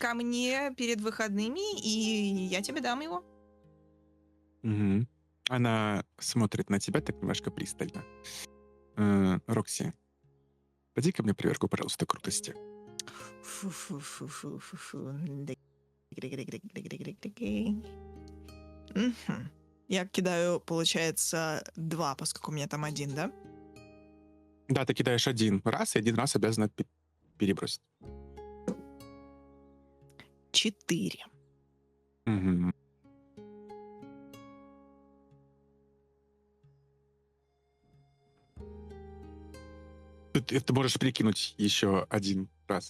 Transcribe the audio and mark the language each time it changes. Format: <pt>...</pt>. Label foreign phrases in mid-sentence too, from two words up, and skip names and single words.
<ru>ко мне перед выходными, и я тебе дам его. Мгм. Она смотрит на тебя так немножко пристально. Рокси, поди ко мне проверку, пожалуйста, крутости. Фу-фу-фу-фу-фу-фу. Дык-дык-дык-дык-дык-дык-дык. Мгм. Я кидаю, получается, 2, поскольку у меня там 1, да? Да, ты кидаешь один раз, и один раз обязана перебросить. 4. Мгм. Ты можешь перекинуть еще один раз.</ru>